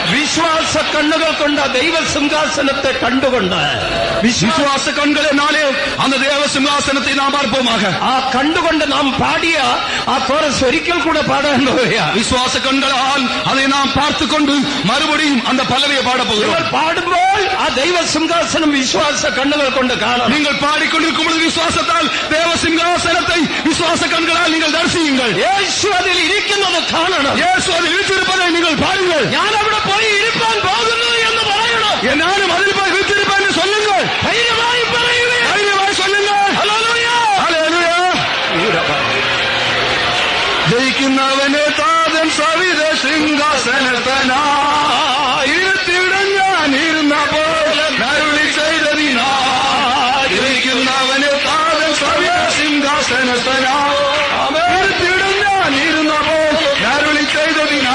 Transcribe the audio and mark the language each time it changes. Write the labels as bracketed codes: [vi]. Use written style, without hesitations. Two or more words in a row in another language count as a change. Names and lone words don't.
[ml] വിശ്വാസ കണ്ണുകൾ കൊണ്ട് ദൈവസിംഹാസനത്തെ കണ്ടുകൊണ്ട് [ta] விசுவாச கண்களினாலே அந்த தேவ சிங்காசனத்தை நாம் பார்ப்போமாக. [ml] ആ കണ്ടുകൊണ്ട് നാം പാടിയ ആ കോറസ് ഒരിക്കൽ കൂടെ പാടാൻ പോവുകയാണ്. [ta] விசுவாச கண்களால் அதை நாம் பார்த்துக் கொண்டு மறுபடியும் அந்த பல்லவியை பாட [ml] നിങ്ങൾ [ta] போகிறோம். [ml] പാടുമ്പോൾ ആ ദൈവസിംഹാസനം വിശ്വാസ കണ്ണുകൾ കൊണ്ട് കാണണം. [ta] நீங்கள் பாடிக்கொண்டிருக்கும் பொழுது விசுவாசத்தால் தேவ சிங்காசனத்தை விசுவாச கண்களால் நீங்கள் தரிசியுங்கள். [ml] യേശു അതിൽ ഇരിക്കുന്നത് കാണണം. [ta] இயேசு அதில் வீற்றிருப்பதை நீங்கள் பாருங்கள். [ml] ഞാൻ അവിടെ പോയി ഇരിപ്പാൻ പോകുന്നു എന്ന് പറയണം. [ta] நானும் அதில் போய் வீற்றிருப்பேன் என்று சொல்லுங்கள். [ml] ധൈര്യമായി പറയുകയും [ta] தைரியமாய் சொல்லுங்கள். [ml] ഹല്ലേലൂയ. ഹല്ലേലൂയ. ജയിക്കുന്നവനെ താതൻ സവിധ സിംഹാസനത്തനായി ഇരുത്തിയിടം ഞാനിരുന്ന പോലെ അരുളി ചെയ്തതിനാ. ജയിക്കുന്നവനെ താതൻ സവിധ സിംഹാസനത്തനായി ഇരുത്തിയിടം ഞാനിരുന്ന പോലെ അരുളി ചെയ്തതിനാ.